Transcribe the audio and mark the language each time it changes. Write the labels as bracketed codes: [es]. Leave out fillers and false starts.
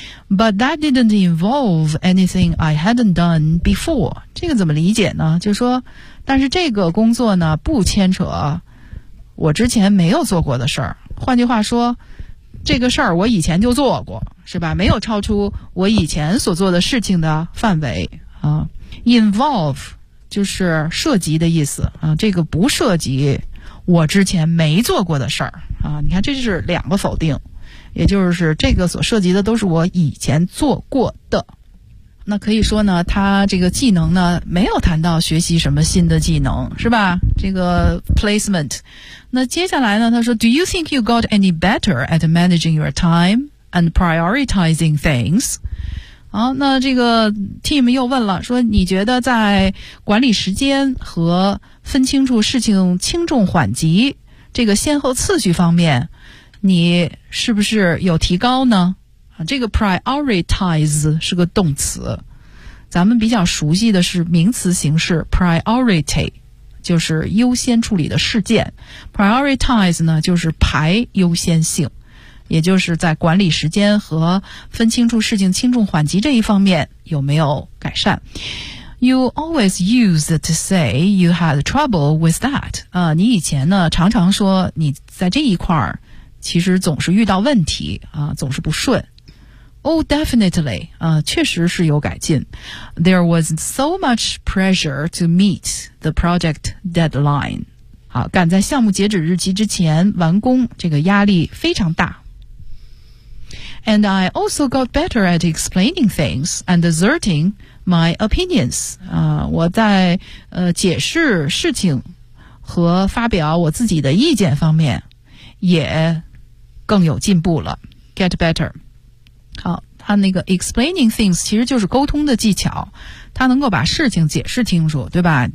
[en] But that didn't involve anything I hadn't done before。 [zh] 这个怎么理解呢？就是说但是这个工作呢不牵扯我之前没有做过的事儿。换句话说，这个事儿我以前就做过，是吧？没有超出我以前所做的事情的范围啊。 Involve 就是涉及的意思啊，这个不涉及我之前没做过的事儿啊。你看，这就是两个否定，也就是这个所涉及的都是我以前做过的。那可以说呢，他这个技能呢没有谈到学习什么新的技能，是吧？这个 placement。那接下来呢，他说 [en] Do you think you got any better at managing your time and prioritizing things？ [zh] 好，那这个 team 又问了，说你觉得在管理时间和分清楚事情轻重缓急这个先后次序方面你是不是有提高呢？这个 prioritize 是个动词，咱们比较熟悉的是名词形式 priority， 就是优先处理的事件。 prioritize 呢就是排优先性，也就是在管理时间和分清楚事情轻重缓急这一方面有没有改善。 [en] You always used to say you had trouble with that， [zh] 你以前呢常常说你在这一块儿其实总是遇到问题总是不顺。 [en] Oh, definitely, [zh] 确实是有改进。 [en] There was so much pressure to meet the project deadline. [zh] 好，赶在项目截止日期之前完工，这个压力非常大。 [en] And I also got better at explaining things and asserting my opinions. [zh] 我在解释事情和发表我自己的意见方面也更有进步了。 [en] Get better. [zh] 好，他那个 [en] explaining things [zh] 其实就是沟通的技巧，他能够把事情解释清楚，对吧？